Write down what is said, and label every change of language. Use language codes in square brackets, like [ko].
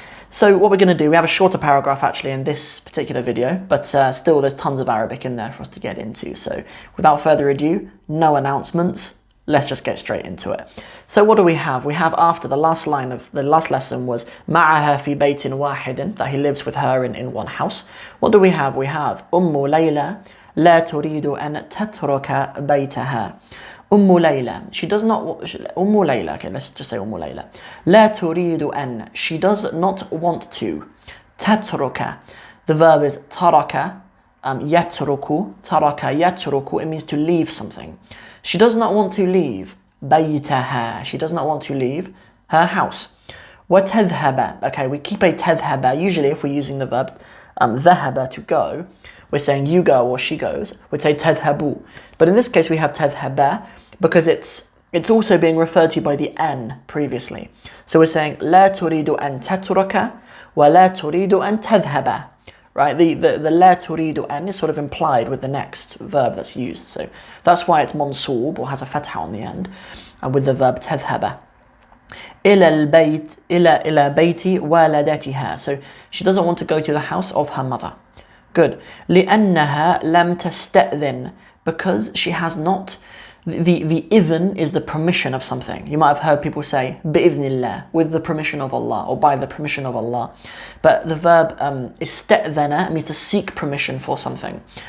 [en] So what we're going to do, we have a shorter paragraph actually in this particular video, but still there's tons of Arabic in there for us to get into. So without further ado, no announcements, let's just get straight into it. So what do we have? We have after the last line of the last lesson was [ar] معها في بيت واحد, [en] that he lives with her in one house. What do we have? We have [ar] ليلى لا تريد أن تترك بيتها. [en] ليلى, she does not, ليلى, okay, let's just say ليلى. [ar] لا تريد أن, [en] she does not want to. تترك, the verb is ترك, يترك, ترك يترك, it means to leave something. She does not want to leave بيتها, she does not want to leave her house. وتذهب, okay, we keep a تذهب, usually if we're using the verb ذهب, to go, we're saying you go or she goes, we'd say تذهبوا. But in this case we have تذهب because it's also being referred to by the N previously. So we're saying [ar] لا تريد أن تترك ولا تريد أن تذهب. [en] Right, the [ar] لا تريد أن [en] is sort of implied with the next verb that's used. So that's why it's منصوب or has a fatha on the end, and with the verb تذهب. [ar] إلى البيت إلى بيت والدتها. [en] So she doesn't want to go to the house of her mother. Good. [ar] لأنها لم تستأذن, [en] because she has not. The idhn is the permission of something. You might have heard people say [ar] بإذن الله, [en] with the permission of Allah, or by the permission of Allah. But the verb استأذن means to seek permission for something.